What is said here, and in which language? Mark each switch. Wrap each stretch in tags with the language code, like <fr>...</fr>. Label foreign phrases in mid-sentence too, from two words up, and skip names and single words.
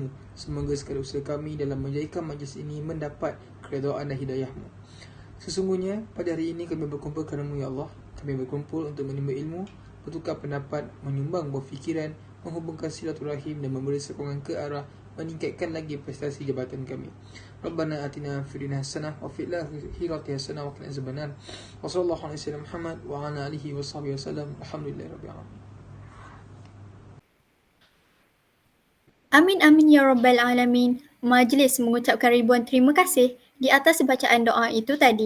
<ms>Semoga segala usaha kami dalam menjadikan majlis ini mendapat keredaan dan hidayah-Mu. Sesungguhnya pada hari ini kami berkumpul kerana-Mu,</ms> <ar>يا الله.</ar> <ms>Kami berkumpul untuk menimba ilmu, bertukar pendapat, menyumbang buah fikiran, menghubungkan silaturahim dan memberi sokongan ke arah meningkatkan lagi prestasi jabatan kami.</ms> <ar>ربنا آتنا في الدنيا حسنة وفي الآخرة حسنة وقنا عذاب النار. وصلى الله عليه وسلم محمد وعلى آله وصحبه وسلم. الحمد لله رب العالمين. آمين آمين يا رب العالمين.</ar> <ms>Majlis mengucapkan ribuan terima kasih di atas bacaan doa itu tadi.</ms>